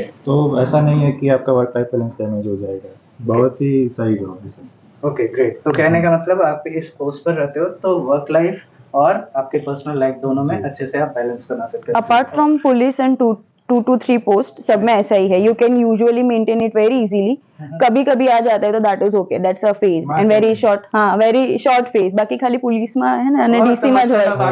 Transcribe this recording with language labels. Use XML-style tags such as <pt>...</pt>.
<hi>तो ऐसा नहीं है कि आपका वर्क लाइफ बैलेंस डैमेज हो जाएगा। बहुत ही सही जॉब है सर।</hi> <en>Okay, great.</en> <hi>तो कहने का मतलब आप इस पोस्ट पर रहते हो तो वर्क लाइफ और आपके पर्सनल लाइफ दोनों में अच्छे से आप बैलेंस बना सकते हो।</hi> <en>apart from police and</en> <hi>2 to 3 post सब में ऐसा ही है.</hi> <en>You can usually maintain it very easily.</en> <hi>कभी कभी आ जाता है तो</hi> <en>that is okay. That's a phase and very short. हाँ, very short phase.</en> <hi>बाकी खाली पुलिस में है ना, અને डीसी में जो है.</hi>